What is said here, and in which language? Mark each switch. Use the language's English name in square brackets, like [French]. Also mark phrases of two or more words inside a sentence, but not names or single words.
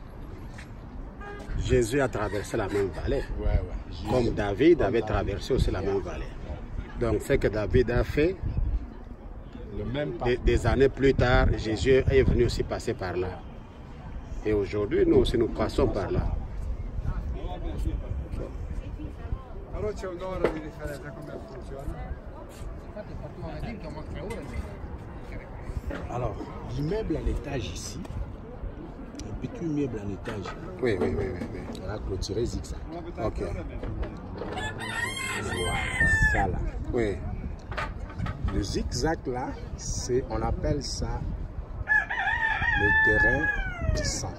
[French] Donc, Jésus a traversé la même vallée. Ouais. Comme David avait traversé aussi la même vallée. Donc ce que David a fait, Le même des années plus tard, Jésus est venu aussi passer par là. Et aujourd'hui, nous aussi, nous passons par là. [Italian] Allora c'è un'ora di differenza come funziona? [French] Alors, l'immeuble en étage ici, un petit immeuble en étage, Oui. on a clôturé zigzag. Ok. Voilà, ça là. Oui. Le zigzag là, on appelle ça le terrain du sang.